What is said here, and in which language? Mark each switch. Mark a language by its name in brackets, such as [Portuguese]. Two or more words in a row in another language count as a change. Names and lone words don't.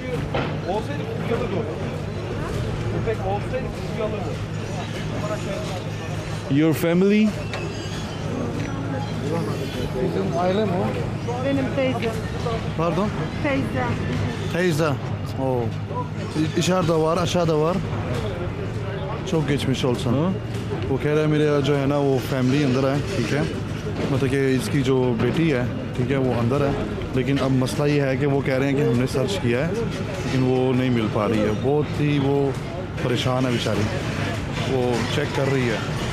[English] Your family? [Turkish] Bizim aile mi o? Benim teyzem. Pardon? Teyzem. Teyze. Oo. İçeride var, aşağıda var. Çok geçmiş olsun. [Hindi] वो कह रहा है मेरे जो है ना वो फैमिली अंदर है, ठीक है, मतलब कि इसकी जो बेटी है, ठीक है, वो अंदर है, लेकिन अब मसला ये है कि वो कह रहे हैं कि हमने सर्च किया है लेकिन वो नहीं मिल पा रही है, बहुत ही वो परेशान है बेचारी, वो चेक कर रही है।